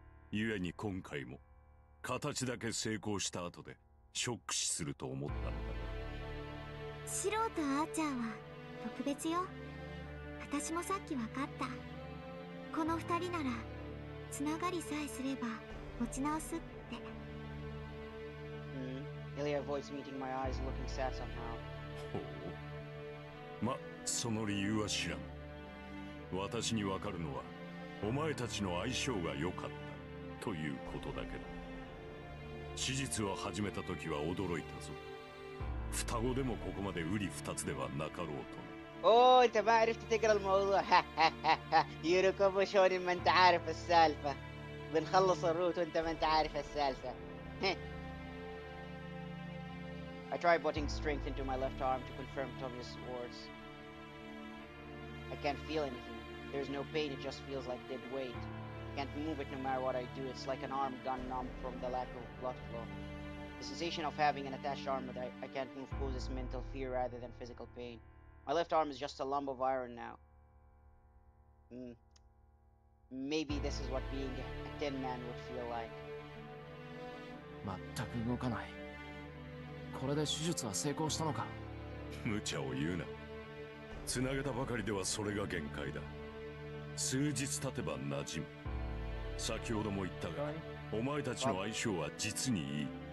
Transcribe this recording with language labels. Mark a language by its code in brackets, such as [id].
[ja] 故に今回も形だけ成功した後でショック死すると思ったのだが、シロとアーチャーは特別よ。私もさっき分かった。この二人ならつながりさえすれば持ち直すって。 [en] Ilya avoids meeting my eyes, looking sad somehow. [ja] ほう。ま、その理由は知らん。私にわかるのは、お前たちの相性が良かったということだけだ。史実を始めた時は驚いたぞ。双子でもここまで瓜二つではなかろうと。 [ar] اوه انت ما عرفت تقرا الموضوع. يركبوا شلون ما انت عارف السالفة. بنخلص الروت وانت ما انت عارف السالفة. [en] I tried putting strength into my left arm to confirm Tommy's words. I can't feel anything. There's no pain, it just feels like dead weight. I can't move it no matter what I do. It's like an arm gone numb from the lack of blood flow. The sensation of having an attached arm that I can't move causes mental fear rather than physical pain. My left arm is just a lump of iron now. Maybe this is what being a tin man would feel like. [ja] 全く動かない。これで手術は成功したのか。無茶を言うな。つなげたばかりではそれが限界だ。数日経てば馴染む。先ほども言ったが、お前たちの相性は実にいい。